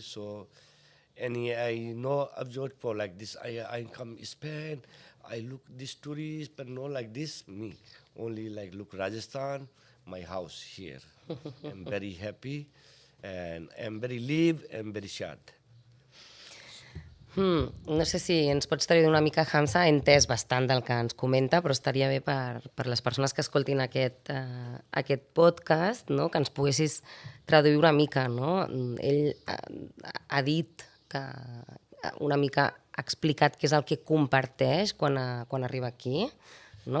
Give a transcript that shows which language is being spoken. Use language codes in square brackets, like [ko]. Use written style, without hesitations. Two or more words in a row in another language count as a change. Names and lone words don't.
[en] So any I know abroad for like this I come Spain, I look this tourist but no like this me only like look Rajasthan, my house here. I'm very happy and I'm very live and very sad. [ca] No sé si ens pots traduir una mica, Hamza, he entès bastant del que ens comenta, però estaria bé per les persones que escoltin aquest podcast, no? Que ens poguessis traduir una mica. No? Ell ha dit que una mica ha explicat què és el que comparteix quan arriba aquí, no?